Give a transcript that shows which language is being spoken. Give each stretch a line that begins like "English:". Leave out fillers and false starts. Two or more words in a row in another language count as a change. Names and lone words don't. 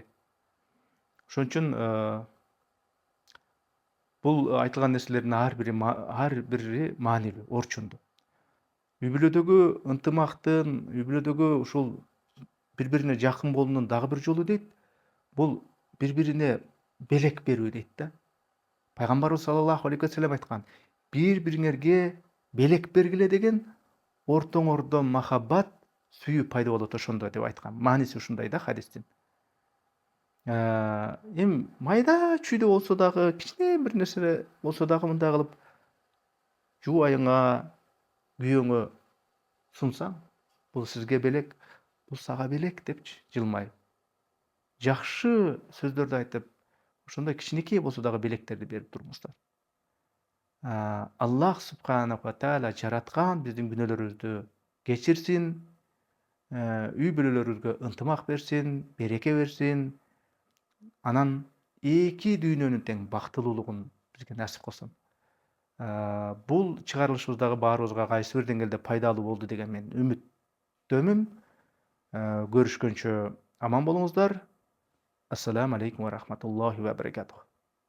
Kyrgyz: Ошон үчүн бул айтылган нерселердин ар бири маанилүү, орчундуу. Үй бүлөдөгү ынтымактын, үй бүлөдөгү ушул бири-бирине жакын болуунун дагы бир жолу дейт, бул бири-бирине белек берүү дейт да. Пайгамбарыбыз
Arabic: صلى الله عليه وسلم
Kyrgyz: айткан, бири-бириңерге белек бергиле деген ортоңордо махаббат, сүйүү пайда болот ошондо деп айткан. Мааниси ушундай да хадистин. Эми майда чүйдө болсо дагы, кичине бир нерсе болсо дагы мындай кылып жубайыңа, күйөөңө сунсаң, бул сизге белек, бул сага белек депчи жылмайып. Жакшы сөздөрдү айтып, ошондой кичинекей болсо дагы белектерди берип туруңуздар.
Arabic: الله سبحانه وتعالى
Kyrgyz: жараткан биздин күнөөлөрүбүздү кечирсин, үй бүлөлөрүбүзгө ынтымак берсин, береке берсин. Анан эки дүйнөнүн тең бактылуулугун бизге насип кылсын. Бул чыгарылышыбыз дагы баарыбызга кайсы бир деңгээлде пайдалуу болду деген мен үмүттөмүн. Көрүшкөнчө аман болуңуздар.
Arabic: السلام عليكم ورحمة الله وبركاته.